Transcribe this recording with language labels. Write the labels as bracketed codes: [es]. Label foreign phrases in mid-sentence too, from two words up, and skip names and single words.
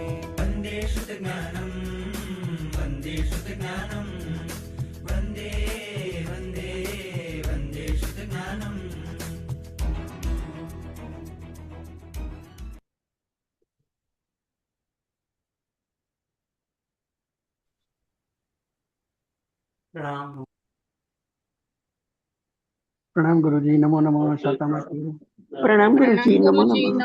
[sa] વંદે શુદ્ધજ્ઞાનમ, વંદે શુદ્ધજ્ઞાનમ, વંદે વંદે વંદે શુદ્ધજ્ઞાનમ. પ્રણામ. प्रणाम गुरुजी, नमो नमः. शातामती. प्रणाम गुरुजी, नमो गुरुजी, नमः.